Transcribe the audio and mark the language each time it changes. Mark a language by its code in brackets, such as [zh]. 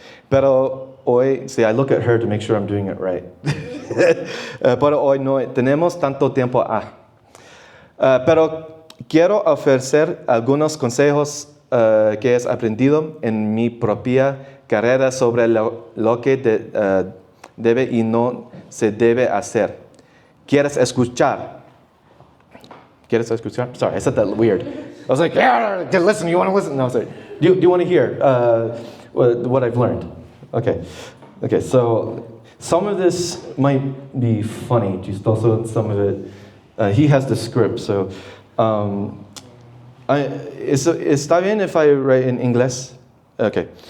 [es] Pero hoy, [en] see, I look at her to make sure I'm doing it right. [es] Pero hoy no tenemos tanto tiempo. Pero quiero ofrecer algunos consejos que he aprendido en mi propia carrera sobre lo que debe y no se debe hacer. ¿Quieres escuchar? [en] Sorry, I said that weird. I was like, yeah, listen, you want to listen? No, sorry. Do you want to hear what I've learned? Okay, so some of this might be funny, just also some of it, he has the script, so [es] está bien [en] if I write in English? Okay.